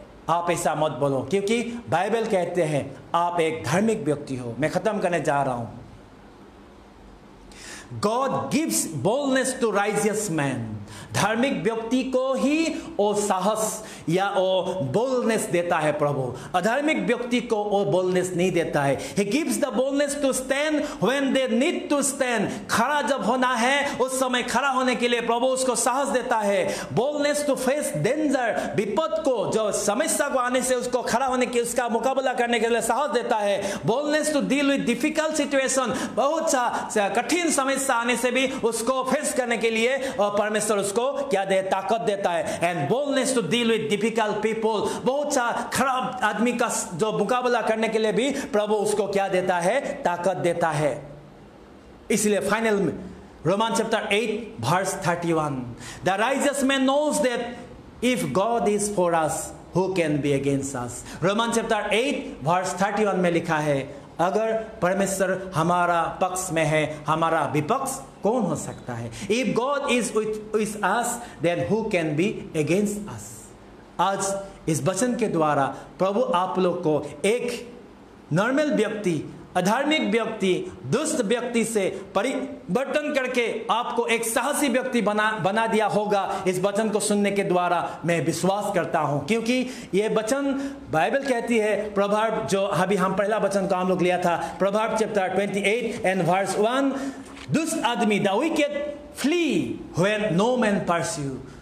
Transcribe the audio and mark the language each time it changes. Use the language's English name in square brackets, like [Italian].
[Hindi] आप ऐसा मत बोलो, क्योंकि बाइबल कहते हैं आप एक धार्मिक व्यक्ति हो। मैं खत्म करने जा रहा हूं। [English] God gives boldness to righteous man. [Hindi] धार्मिक व्यक्ति को ही वो साहस या वो बोल्डनेस देता है प्रभु। अधार्मिक व्यक्ति को वो बोल्डनेस नहीं देता है। [English] He gives the boldness to stand when they need to stand. [Hindi] खड़ा जब होना है उस समय खड़ा होने के लिए प्रभु उसको साहस देता है। [English] boldness to face danger, [Hindi] विपद को, जो समस्या को आने से उसको खड़ा होने के, उसका मुकाबला करने के लिए साहस देता है। [English] boldness to deal with difficult situation, [Hindi] बहुत सा कठिन समस्या आने से भी उसको फेस करने के लिए परमेश्वर उसको क्या दे? ताकत देता है। [English] and boldness to deal with difficult people, [Hindi] बहुत सा खराब आदमी का जो मुकाबला करने के लिए भी प्रभु उसको क्या देता है? ताकत देता है। इसलिए फाइनल में Roman chapter 8 verse 31, [English] The righteous man knows that if God is for us who can be against us. [Hindi] Roman chapter 8 verse 31 में लिखा है, अगर परमेश्वर हमारा पक्ष में है, हमारा विपक्ष कौन हो सकता है? [English] If God is with us, then who can be against us? [Hindi] आज इस वचन के द्वारा प्रभु आप लोग को एक नॉर्मल व्यक्ति, अधार्मिक व्यक्ति, दुष्ट व्यक्ति से परिवर्तन करके आपको एक साहसी व्यक्ति बना दिया होगा। इस वचन को सुनने के द्वारा मैं विश्वास करता हूं, क्योंकि ये वचन बाइबल कहती है, प्रभाव जो अभी हम पहला वचन का हम लोग लिया था, प्रभाव चैप्टर 28 एंड वर्स 1, दुष्ट आदमी, [English] The wicked flee when no man pursue.